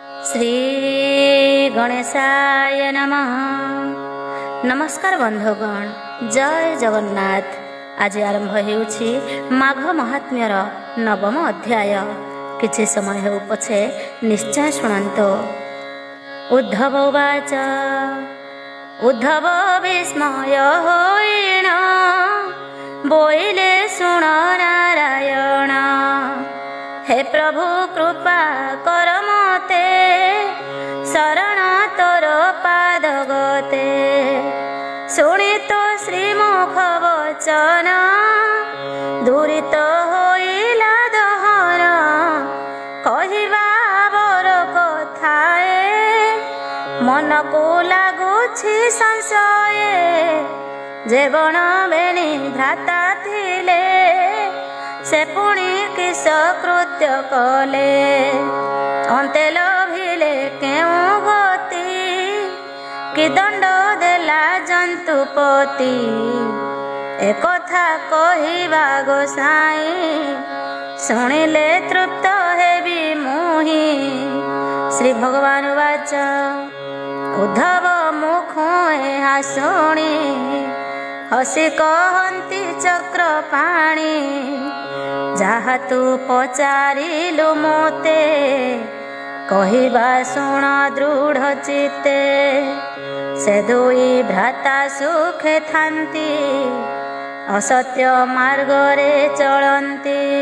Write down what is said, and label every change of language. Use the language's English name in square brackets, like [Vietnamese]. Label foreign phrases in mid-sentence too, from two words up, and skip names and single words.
[Sanskrit] श्री गणेशाय नमः। [Odia] ନମସ୍କାର ବନ୍ଧୁଗଣ, ଜୟ ଜଗନ୍ନାଥ। ଆଜି ଆରମ୍ଭ ହେଉଛି ମାଘ ମାହାତ୍ମ୍ୟର ନବମ ଅଧ୍ୟାୟ। କିଛି ସମୟ ହେଉ ପଛେ ନିଶ୍ଚୟ ଶୁଣନ୍ତୁ। [Sanskrit] उद्धव उवाच [Odia] ଉଦ୍ଧବ ବିସ୍ମୟ ହୋଇଣ ବୋଇଲେ ଶୁଣ ନାରାୟଣ। ହେ ପ୍ରଭୁ କୃପା କର ମତେ ଶରଣ ତୋର ପାଦଗତେ। ଶୁଣି ତୋ ଶ୍ରୀମୁଖ ବଚନ ଦୁରିତ ହୋଇଲା ଦହନ। କହିବା ବର କଥାଏ ମନ କୁ ଲାଗୁଛି ସଂଶୟ। ଯେ ବଣ ବେଣୀ ଭ୍ରାତା ଥିଲେ ସେ ପୁଣି କିସ କୃତ୍ୟ କଲେ। ଅନ୍ତେ ଲଭିଲେ କେଉଁ ଗତି କି ଦଣ୍ଡ ଦେଲା ଜନ୍ତୁପତି। ଏକ କଥା କହିବା ଗୋସାଇଁ ଶୁଣିଲେ ତୃପ୍ତ ହେବି ମୁହିଁ। [Sanskrit] श्री भगवान वाच [Odia] ଉଦ୍ଧବ ମୁଖୁଏ ହାସୁଣି ହସି କହନ୍ତି ଚକ୍ରପାଣି। ଯାହା ତୁ ପଚାରିଲୁ ମୋତେ କହିବା ଶୁଣ ଦୃଢ଼ ଚିତ୍ତେ। ସେ ଦୁଇ ଭ୍ରାତା ସୁଖେ ଥାନ୍ତି ଅସତ୍ୟ ମାର୍ଗରେ ଚଳନ୍ତି।